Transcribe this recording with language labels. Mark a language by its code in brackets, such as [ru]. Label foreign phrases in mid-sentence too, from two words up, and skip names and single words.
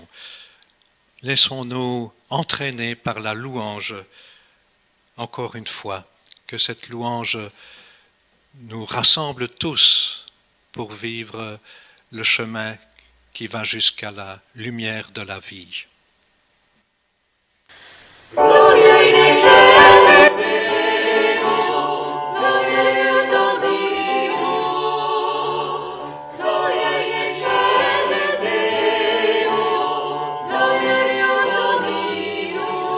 [fr] Laissons-nous entraîner par la louange, encore une fois, que cette louange nous rassemble tous pour vivre le chemin qui va jusqu'à la lumière de la vie. [la] Gloria in excelsis Deo, Gloria in excelsis Deo, Gloria Deo Domino,